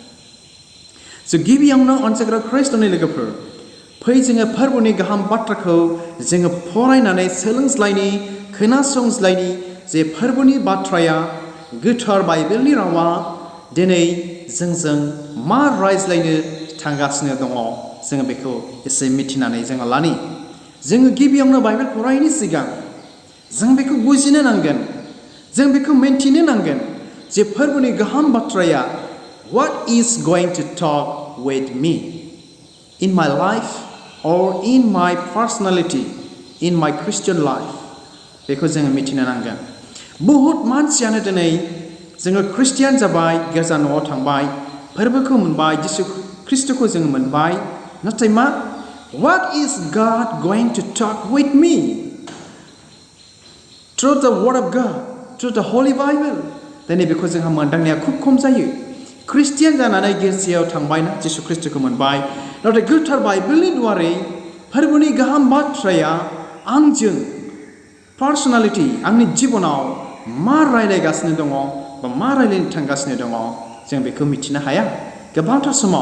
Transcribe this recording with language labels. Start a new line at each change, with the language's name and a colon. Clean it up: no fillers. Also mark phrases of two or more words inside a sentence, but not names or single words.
Bodo: गिबियावनो अनसायग्रा ख्रिस्ट'नि लोगोफोर, फै जोङो फोरबोनि गाहाम बाथ्राखौ जोङो फरायनानै सोलोंज्लायनि, खोनासंज्लायनि जे फोरबोनि बाथ्राया, गोथार बाइबेलनि रावा दिनै जोंजों मा रायज्लायनो थांगासिनो दङ, जोङो बेखौ एसे मिथिनानै जोङो लानि। जोङो गिबियावनो बाइबेल फरायनायनि सिगां जों बेखौ बुजिनो नांगोन, जों बेखौ मिन्थिनो नांगोन जे फोरबोनि गाहाम बाथ्राया
English: What is going to talk with me in my life or in my personality, in my Christian life?
Bodo: बेखौ जोङो मिथिनो नांगोन। बहुद मानसियानो दिनै जोङो ख्रिस्टियान जाबाय, गिर्जा न'आव थांबाय, फोरबोखौ मोनबाय, जिसु ख्रिस्ट'खौ जोङो मोनबाय, नाथाय मा
English: What is God going to talk with me? Through the Word of God, through the Holy Bible.
Bodo: दिनै बेखौ जोंहा मोनदांनाया खुब खम जायो। ख्रिस्टियान जानानै गिर्जायाव थांबायना, जिसु ख्रिस्ट'खौ मोनबाय, नाथाय गोथार बाइबेलनि दुआरै फोरबोनि गाहाम बाथ्राया आंजों पार्सनालिटि, आंनि जिबनाव मा रायलायगासिनो दङ बा मा रायलायनो थांगासिनो दङ, जों बेखौ मिथिनो हाया गोबांथार समाव।